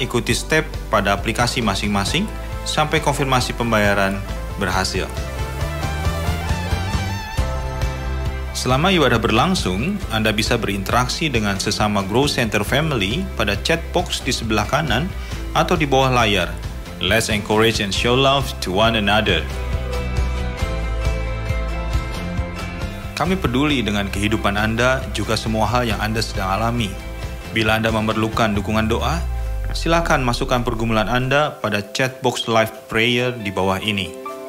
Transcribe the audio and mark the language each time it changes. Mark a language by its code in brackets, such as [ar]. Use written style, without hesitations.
[id] Ikuti step pada aplikasi masing-masing sampai konfirmasi pembayaran berhasil. Selama ibadah berlangsung, Anda bisa berinteraksi dengan sesama Grow Center Family pada chat box di sebelah kanan atau di bawah layar. [en] Let's encourage and show love to one another. [id] Kami peduli dengan kehidupan Anda, juga semua hal yang Anda sedang alami. Bila Anda memerlukan dukungan doa, silakan masukkan pergumulan Anda pada chat box live prayer di bawah ini.